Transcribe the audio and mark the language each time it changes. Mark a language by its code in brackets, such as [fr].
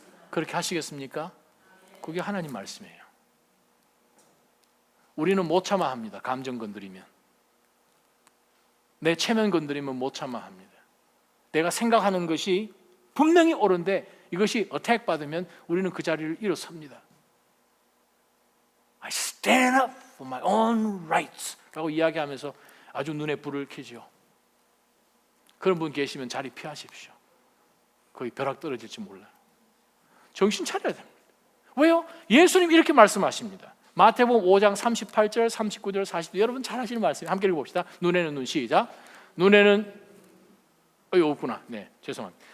[ko] 그렇게 하시겠습니까? 그게 하나님 말씀이에요. 우리는 못 참아 합니다. 감정 건드리면. 내 체면 건드리면 못 참아 합니다. 내가 생각하는 것이 분명히 옳은데 이것이 어택 받으면 우리는 그 자리를 일어섭니다. [en] I stand up for my own rights [ko] 라고 이야기하면서 아주 눈에 불을 켜죠. 그런 분 계시면 자리 피하십시오. 거의 벼락 떨어질지 몰라요. 정신 차려야 됩니다. 왜요? 예수님이 이렇게 말씀하십니다. 마태복음 5장 38절, 39절, 40절 여러분 잘 하시는 말씀이에요. 함께 읽어봅시다. 눈에는 눈, 시작. 눈에는 없구나. 네, 죄송합니다.